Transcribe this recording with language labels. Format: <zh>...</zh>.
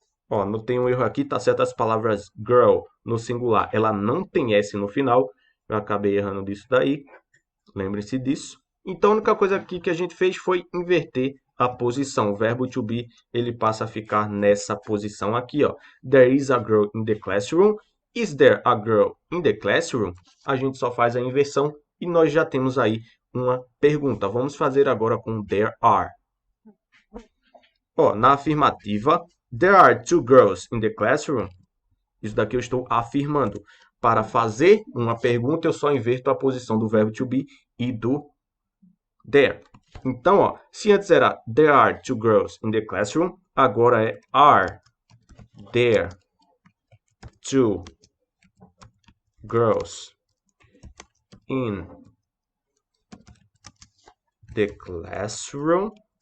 <pt>Ó, não tem um erro aqui, tá certo as palavras girl no singular. Ela não tem S no final. Eu acabei errando disso daí. Lembre-se disso. Então, a única coisa aqui que a gente fez foi inverter a posição. O verbo to be, ele passa a ficar nessa posição aqui, ó.</pt> <en>There is a girl in the classroom. Is there a girl in the classroom?</en> <pt>A gente só faz a inversão e nós já temos aí uma pergunta. Vamos fazer agora com there are. Ó, na afirmativa,</pt> <en>there are two girls in the classroom.</en> <pt>Isso daqui eu estou afirmando. Para fazer uma pergunta, eu só inverto a posição do verbo to be e do there. Então, ó, se antes era</pt> <en>there are two girls in the classroom,</en> <pt>agora é</pt> <en>are there two girls in the classroom?</en>